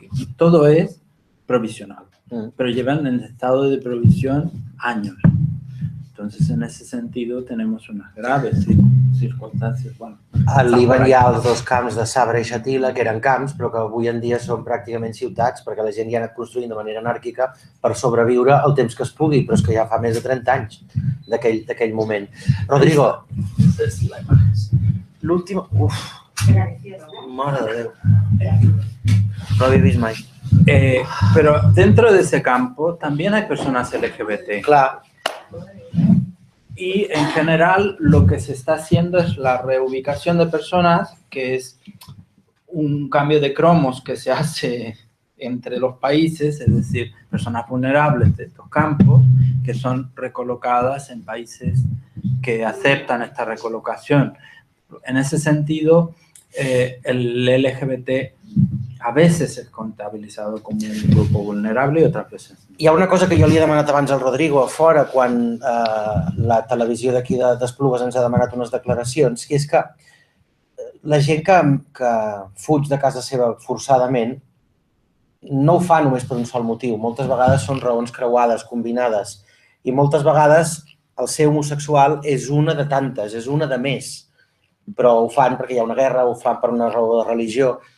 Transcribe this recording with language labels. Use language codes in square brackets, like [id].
[es] Y todo es provisional, pero llevan en estado de provisión años. Entonces, en ese sentido, tenemos unas graves circunstancias. Bueno, [ca] al Líban hi ha els 2 camps de Sabra i Shatila, que eren camps, però que avui en dia són pràcticament ciutats, perquè la gent hi ha anat construint de manera anàrquica per sobreviure el temps que es pugui, però és que ja fa més de 30 anys d'aquell moment. Rodrigo, l'última... Uf, mare de Déu. No l'havia vist mai. [es] Pero dentro de ese campo también hay personas LGBT. [ca] Clar. [es] Y en general lo que se está haciendo es la reubicación de personas, que es un cambio de cromos que se hace entre los países, es decir, personas vulnerables de estos campos que son recolocadas en países que aceptan esta recolocación. En ese sentido, el LGBT a veces es contabilizado como un grupo vulnerable y otras veces no. [ca] Hi ha una cosa que jo li he demanat abans al Rodrigo a fora quan la televisió d'aquí d'Esplugues ens ha demanat unes declaracions, que és que la gent que fuig de casa seva forçadament no ho fa només per un sol motiu. Moltes vegades són raons creuades, combinades, i moltes vegades el ser homosexual és una de tantes, és una de més, però ho fan perquè hi ha una guerra, ho fan per una raó de religió.